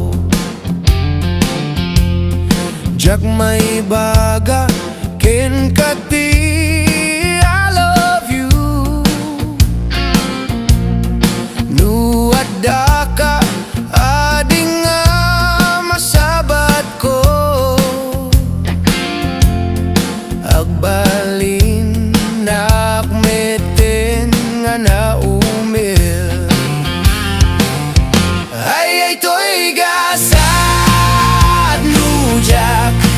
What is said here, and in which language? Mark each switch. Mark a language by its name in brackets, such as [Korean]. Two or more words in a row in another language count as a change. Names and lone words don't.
[Iloko] jak may baga ken kati [English] I love you [Iloko] nu adda ka ading nga masabat ko agbalin nakmeten nga naumil ay to'y gasat nujak